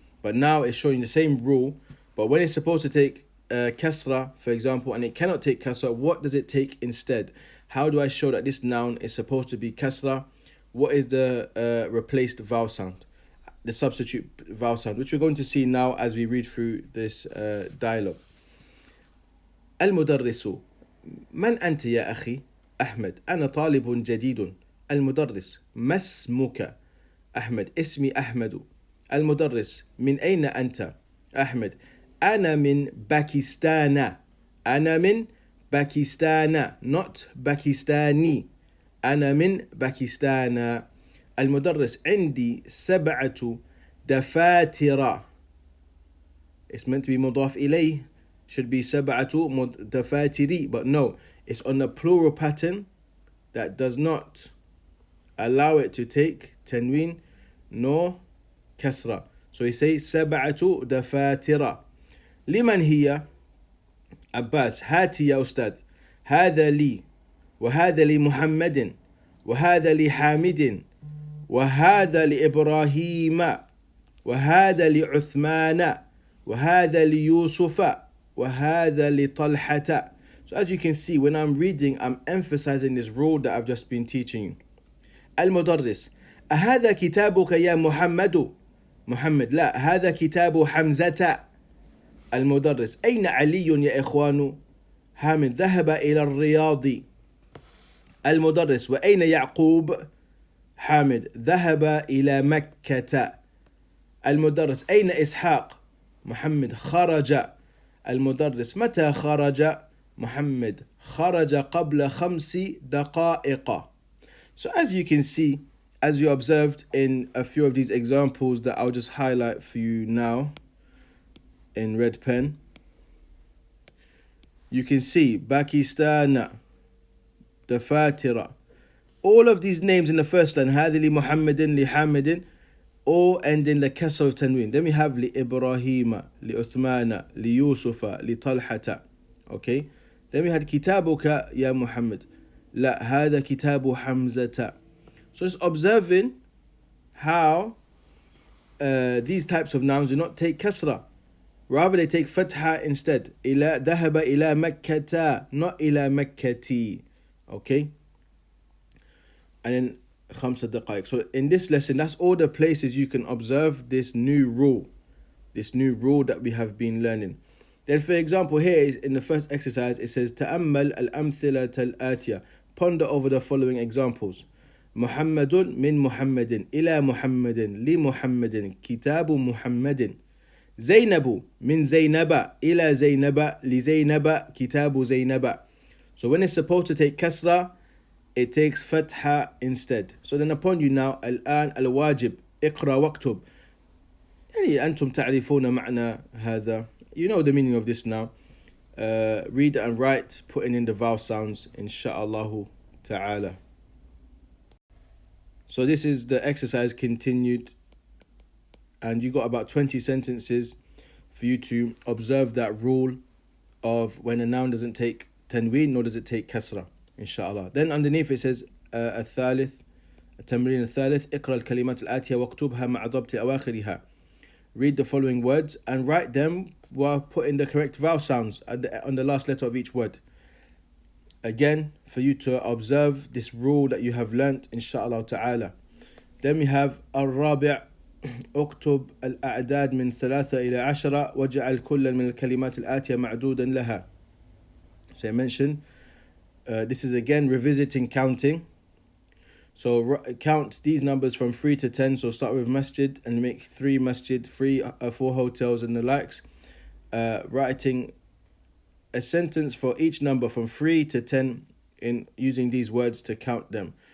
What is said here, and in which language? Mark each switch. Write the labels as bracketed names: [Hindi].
[English] But now it's showing the same rule. But when it's supposed to take kasra, for example, and it cannot take kasra, what does it take instead? How do I show that this noun is supposed to be kasra? What is the replaced vowel sound? The substitute vowel sound, which we're going to see now as we read through this dialogue. [Arabic] المدرس من أنت يا أخي؟ أحمد أنا طالب جديد. المدرس ما اسمك؟ أحمد اسمي أحمد. المدرس من أين أنت؟ أحمد أنا من باكستان. أنا من باكستان, not باكستاني. أنا من باكستان. المدرس عندي 7 دفاتر. [English] It's meant to be مضاف إليه, should be [Arabic] 7 دفاتر, [English] but no, it's on a plural pattern that does not allow it to take tanween nor kasra. So you say 7 دفاتر. [Arabic] لمن هي؟ عباس. هاتي يا أستاذ. هذا لي، وهذا لمحمد، وهذا لحامد، وهذا لإبراهيم، وهذا لعثمان، وهذا ليوسف، وهذا لطلحة. [English] So as you can see, when I'm reading, I'm emphasizing this rule that I've just been teaching you. [Arabic] المدرس. أهذا كتابك يا محمد؟ محمد. لا، هذا كتاب حمزة. المدرس. أين علي يا إخوان؟ حامد. ذهب إلى الرياض. المدرس. وأين يعقوب؟ حامد. ذهب إلى مكة. المدرس. أين إسحاق؟ محمد. خرج. المدرس. متى خرج؟ محمد. خرج قبل 5 دقائق. [English] So as you can see, as you observed in a few of these examples that I'll just highlight for you now in red pen, you can see Pakistan, Dafatira, all of these names in the first line, [Arabic] هذه لمحمد لحامد, [English] all end in the kasr of tanween. Then we have [Arabic] لإبراهيم, لعثمان, ليوسف, لطلحة. [English] Okay. Then we had [Arabic] كتابك يا محمد. لا, هذا كتاب حمزة. [English] So just observing how these types of nouns do not take kasra. Rather they take fatha instead. [Arabic] إلى ذهب إلى مكة, [English] not [Arabic] إلى مكتي. [English] Okay. And then 5 دقائق. So in this lesson, that's all the places you can observe this new rule that we have been learning. Then for example, here is in the first exercise, it says [Arabic] تأمل الأمثلة الآتية. [English] Ponder over the following examples. [Arabic] محمد من محمد إلى محمد لمحمد كتاب محمد. زينب من زينب إلى زينب لزينب كتاب زينب. [English] So when it's supposed to take kasra, it takes fatha instead. So then upon you now, [Arabic] الآن الواجب اقرأ واكتب. يعني أنتم تعرفون معنى هذا. [English] You know the meaning of this now. Read and write, putting in the vowel sounds, insha'Allah ta'ala. So this is the exercise continued, and you got about 20 sentences for you to observe that rule of when a noun doesn't take tanween, nor does it take kasra, insha'Allah. Then underneath it says [Arabic] الثالث التمرين الثالث اقرأ الكلمات الآتية واكتبها مع ضبط أواخرها. [English] Read the following words and write them while putting the correct vowel sounds on the last letter of each word. Again, for you to observe this rule that you have learnt, insha'Allah ta'ala. Then we have [Arabic] الرابع اكتب الأعداد من 3 إلى 10 واجعل كل من الكلمات الآتية معدودا لها. [English] So I mentioned, this is again revisiting counting. So count these numbers from 3 to 10. So start with masjid and make 3 masjid, 4 hotels and the likes. Writing a sentence for each number from 3 to 10 in using these words to count them.